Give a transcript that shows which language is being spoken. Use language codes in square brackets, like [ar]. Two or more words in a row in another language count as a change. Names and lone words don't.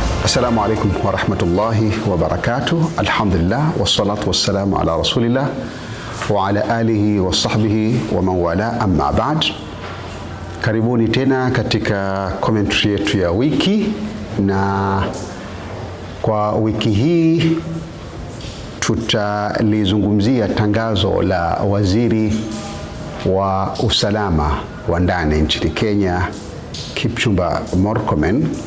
[ar] السلام عليكم ورحمة الله وبركاته. الحمد لله والصلاة والسلام على رسول الله وعلى آله وصحبه ومن والاه أما بعد. [sw] Karibuni tena katika commentary yetu ya wiki, na kwa wiki hii tutalizungumzia tangazo la waziri wa usalama wa ndani nchini Kenya Kipchumba Murkomen